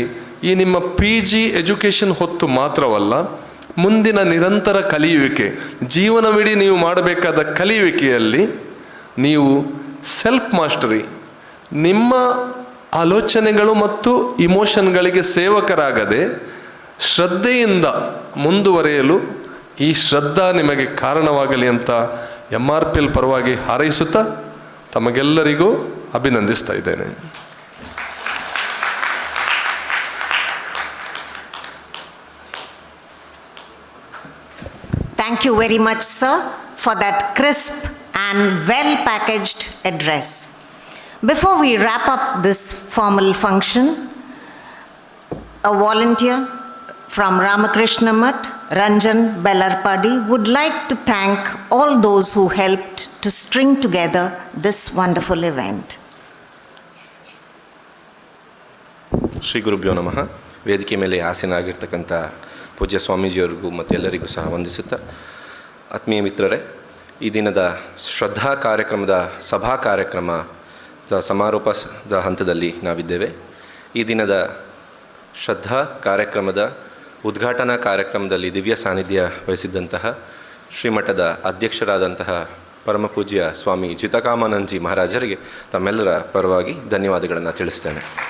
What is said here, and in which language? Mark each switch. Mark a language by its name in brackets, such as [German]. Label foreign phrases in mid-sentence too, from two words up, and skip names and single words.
[Kannada] ಈ ನಿಮ್ಮ PG ಎಜುಕೇಷನ್ ಹೊತ್ತು ಮಾತ್ರವಲ್ಲ, ಮುಂದಿನ ನಿರಂತರ ಕಲಿಯುವಿಕೆ, ಜೀವನವಿಡೀ ನೀವು ಮಾಡಬೇಕಾದ ಕಲಿಯುವಿಕೆಯಲ್ಲಿ ನೀವು [English] self mastery, [Kannada] ನಿಮ್ಮ ಆಲೋಚನೆಗಳು ಮತ್ತು ಇಮೋಷನ್ಗಳಿಗೆ ಸೇವಕರಾಗದೆ ಶ್ರದ್ಧೆಯಿಂದ ಮುಂದುವರೆಯಲು ಈ ಶ್ರದ್ಧಾ ನಿಮಗೆ ಕಾರಣವಾಗಲಿ ಅಂತ MRPL ಪರವಾಗಿ ಹಾರೈಸುತ್ತಾ ತಮಗೆಲ್ಲರಿಗೂ ಅಭಿನಂದಿಸ್ತಾ ಇದ್ದೇನೆ. [English] Thank you very much, sir, for that crisp and well-packaged address. Before we wrap up this formal function, a volunteer from Ramakrishna Mutt, Ranjan Bellarpadi, would like to thank all those who helped to string together this wonderful event. [Sanskrit] ಶ್ರೀ ಗುರುಭ್ಯೋ ನಮಃ. [Kannada] ವೇದಿಕೆ ಮೇಲೆ ಆಸೀನರಾಗಿರ್ತಕ್ಕಂಥ ಪೂಜ್ಯ ಸ್ವಾಮೀಜಿಯವರಿಗೂ ಮತ್ತು ಎಲ್ಲರಿಗೂ ಸಹ ವಂದಿಸುತ್ತಾ, ಆತ್ಮೀಯ ಮಿತ್ರರೇ, ಈ ದಿನದ ಶ್ರದ್ಧಾ ಕಾರ್ಯಕ್ರಮದ ಸಭಾ ಕಾರ್ಯಕ್ರಮದ ಸಮಾರೋಪದ ಹಂತದಲ್ಲಿ ನಾವಿದ್ದೇವೆ. ಈ ದಿನದ ಶ್ರದ್ಧಾ ಕಾರ್ಯಕ್ರಮದ ಉದ್ಘಾಟನಾ ಕಾರ್ಯಕ್ರಮದಲ್ಲಿ ದಿವ್ಯ ಸಾನ್ನಿಧ್ಯ ವಹಿಸಿದ್ದಂತಹ ಶ್ರೀಮಠದ ಅಧ್ಯಕ್ಷರಾದಂತಹ ಪರಮಪೂಜ್ಯ ಸ್ವಾಮಿ ಜಿತಕಾಮಾನಂದಜಿ ಮಹಾರಾಜರಿಗೆ ತಮ್ಮೆಲ್ಲರ ಪರವಾಗಿ ಧನ್ಯವಾದಗಳನ್ನು ತಿಳಿಸ್ತೇನೆ.